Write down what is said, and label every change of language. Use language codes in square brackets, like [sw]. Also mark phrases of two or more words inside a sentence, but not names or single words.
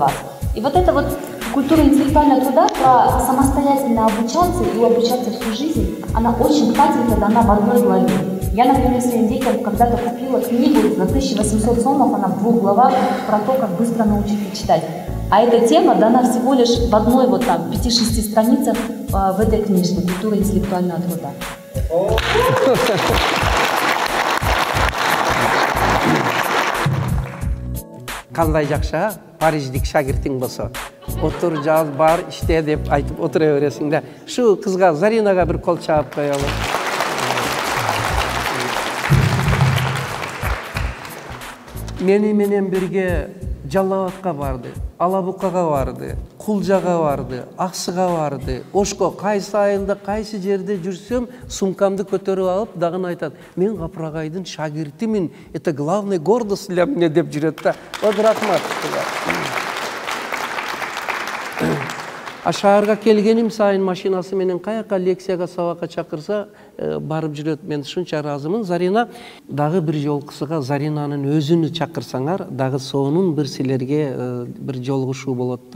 [ru] И вот это вот Культура интеллектуального труда про самостоятельно обучаться и обучаться всю жизнь, она очень тщательно дана в одной главе. Я, например, своим детям когда-то купила книгу за 1800 сомов, она в 2 главах про то, как быстро научиться читать. А эта тема дана всего лишь в одной вот там 5-6 страницах в этой книжке «Культура интеллектуального труда». [ky] Кандай жакшы, Париждик шагиртиң болсо. Отур, жаз, бар, иште деп айтып отура бересиң да. Шу кызга, Заринага бир кол чаап коелу. Мени менен бирге Жалал-Абадка барды, Алабукага барды, Кулжага барды, Аксыга барды. Ошко кайсы айылда, кайсы жерде жүрсөм, сумкамды көтөрүп алып, дагы айтат: "Мен Капырагайдын шагиртимин, [ru] это главный гордость для меня" [ky] деп жүрөт да. [ru] Вот рахмат. [ky] А шаарга келгеним сайын машинасы менен каяка лекцияга, сабакка чакырса, барып жүрөт. Мен ушунча ыраазымын. Зарина дагы бир жолкусуга Заринанын өзүнү чакырсаңар, дагы сонун бир силерге бир жолугушуу болот да.